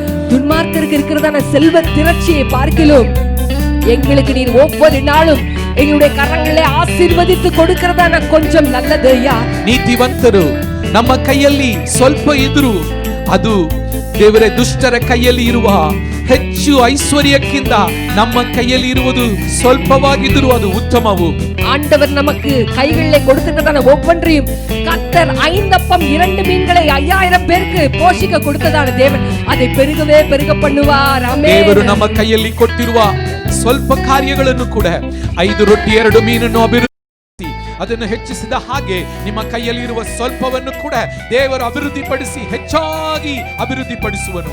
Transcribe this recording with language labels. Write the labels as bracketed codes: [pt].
[ta] துன்மார்க்கருக்கு இருக்கிறதான செல்வ திரட்சியை பார்க்கிலும் எங்களுக்கு நீர் ஒவ்வொரு நாளும் எங்களுடைய கரங்களை ஆசீர்வதித்து கொடுக்கிறதான கொஞ்சம் நல்லது ஐயா. [kn] ನೀತಿವಂತರು ನಮ್ಮ ಕೈಯಲ್ಲಿ ಸ್ವಲ್ಪ ಇದ್ರು ಅದು ದೇವರೇ ದುಷ್ಟರ ಕೈಯಲ್ಲಿ ಇರುವ ಹೆಚ್ಚು ಐಶ್ವರ್ಯಕ್ಕಿಂತ ನಮ್ಮ ಕೈಯಲ್ಲಿ ಇರುವುದು ಸ್ವಲ್ಪವಾಗಿದ್ದರೂ ಅದು ಉತ್ತಮವು. [ta] ஆண்டவர் நமக்கு கைகளிலே கொடுத்திருக்கிறதான ஒவ்வொன்றையும் கர்த்தர் 5 அப்பம் 2 மீன்களை 5000 பேருக்கு போஷிக்க கொடுத்ததான தேவன் அதை பெருகவே பெருக பண்ணுவார். [kn] ಆಮೆನ್. ದೇವರು ನಮ್ಮ ಕೈಯಲ್ಲಿ ಕೊಟ್ಟಿರುವ ಸ್ವಲ್ಪ ಕಾರ್ಯಗಳನ್ನು ಕೂಡ 5 ರೊಟ್ಟಿ 2 ಮೀನನ್ನು ಅಭಿವೃದ್ಧಿ ಅದನ್ನು ಹೆಚ್ಚಿಸಿದ ಹಾಗೆ ನಿಮ್ಮ ಕೈಯಲ್ಲಿ ಇರುವ ಸ್ವಲ್ಪವನ್ನು ಕೂಡ ದೇವರು ಅಭಿವೃದ್ಧಿಪಡಿಸಿ ಹೆಚ್ಚಾಗಿ ಅಭಿವೃದ್ಧಿಪಡಿಸುವನು.